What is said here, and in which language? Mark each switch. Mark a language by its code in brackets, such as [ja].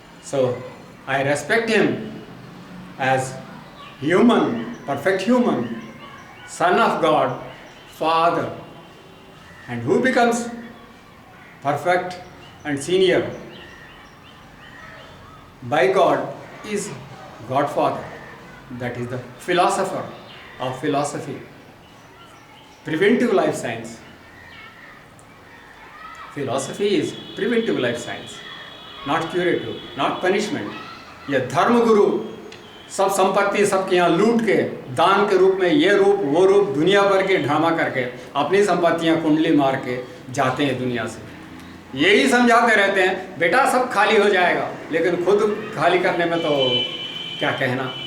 [en] So I respect him as human, perfect human, son of God, father, and who becomes perfect and senior by God is Godfather. That is the philosopher of philosophy. Preventive life science. Philosophy is preventive life science, not curative, not punishment. [hi] यह धर्म गुरु सब संपत्ति सबके यहाँ लूट के दान के रूप में ये रूप वो रूप दुनिया भर के ड्रामा करके अपनी संपत्तियाँ कुंडली मार के जाते हैं दुनिया से। यही समझाते रहते हैं बेटा सब खाली हो जाएगा, लेकिन खुद खाली करने में तो क्या कहना।